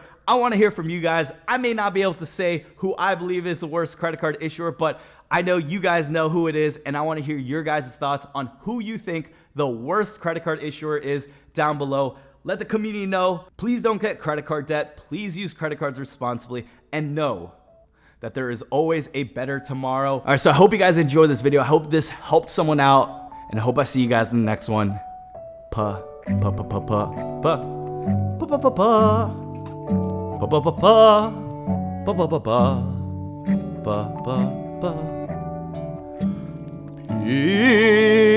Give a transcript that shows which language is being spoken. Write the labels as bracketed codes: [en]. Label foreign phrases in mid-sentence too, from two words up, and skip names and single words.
[en] I want to hear from you guys. I may not be able to say who I believe is the worst credit card issuer, but I know you guys know who it is, and I want to hear your guys' thoughts on who you think the worst credit card issuer is down below. Let the community know. Please don't get credit card debt. Please use credit cards responsibly, and know that there is always a better tomorrow. All right, so I hope you guys enjoyed this video. I hope this helped someone out, and I hope I see you guys in the next one. Pa, pa, pa, pa, pa, pa, pa, pa, pa, pa, pa, pa, pa, pa, pa, pa, pa, pa, pa. Peace.